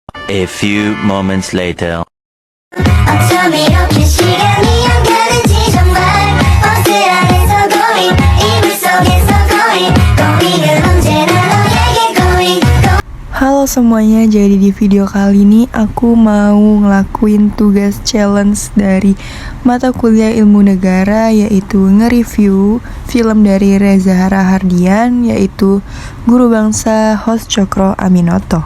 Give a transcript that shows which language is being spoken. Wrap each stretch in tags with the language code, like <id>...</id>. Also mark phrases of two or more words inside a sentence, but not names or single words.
<en>A few moments later.</en> <ko>어쩜 이렇게 시간이 안 가는지 정말 버스 안에서 고민 이불 속에서 고민은 언제나 너에게 고민.</ko> <id>Halo semuanya, jadi di video kali ini aku mau ngelakuin tugas challenge dari mata kuliah ilmu negara, yaitu nge-review film dari Reza Rahardian, yaitu Guru Bangsa host Cokro Aminoto.</id>